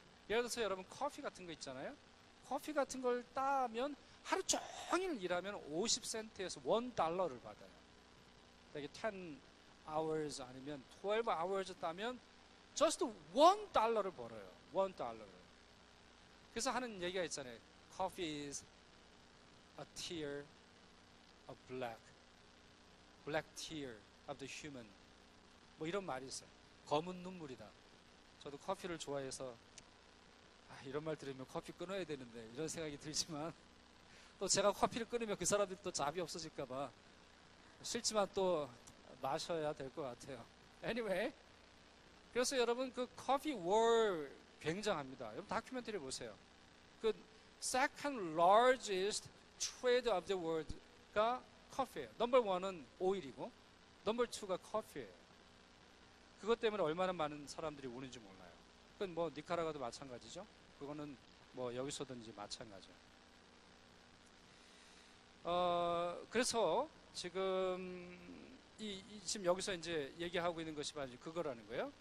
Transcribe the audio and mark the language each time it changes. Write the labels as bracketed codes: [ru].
[ko] 예를 들어서 여러분 커피 같은 거 있잖아요. 커피 같은 걸 따면 하루 종일 일하면 50센트에서 $1를 받아요. 되게 10 hours 아니면 12 hours 따면 just $1를 벌어요. $1를. 그래서 하는 얘기가 있잖아요. [en] Coffee is a tear of black tear of the human. [ko] 뭐 이런 말이 있어요. 검은 눈물이다. 저도 커피를 좋아해서 이런 말 들으면 커피 끊어야 되는데 이런 생각이 들지만 또 제가 커피를 끊으면 그 사람들이 또 잡이 없어질까봐 싫지만 또 마셔야 될 것 같아요. Anyway, 그래서 여러분 그 커피 월 굉장합니다. 여러분 다큐멘터리 보세요. [en] 그 second largest trade of the world가 [ko] 커피예요. 넘버 1은 오일이고 넘버 2가 커피예요. 그것 때문에 얼마나 많은 사람들이 오는지 몰라요. 그건 니카라과도 마찬가지죠. 그거는 여기서든지 마찬가지예요. 그래서 지금 지금 여기서 이제 얘기하고 있는 것이 바로 그거라는 거예요.